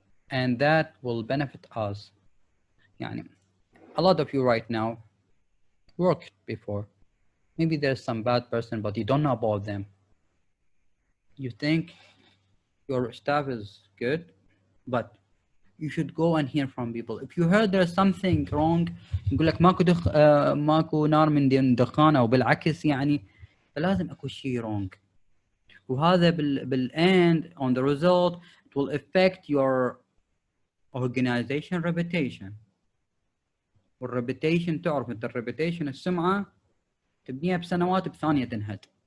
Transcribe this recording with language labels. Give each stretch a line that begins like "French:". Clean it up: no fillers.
English: And that will benefit us. يعني, a lot of you right now worked before. Maybe there's some bad person, but you don't know about them. You think your staff is good, but you should go and hear from people. If you heard there's something wrong,
Arabic: يقول لك ماكو نار من دخان أو بالعكس يعني, فلازم أكو شيء
English: wrong.
Arabic: وهذا
English: بالend on the result, it will affect your organization reputation.
Arabic: والreputation تعرف انت الreputation السمعة تبنيها بسنوات بثانية تنهد.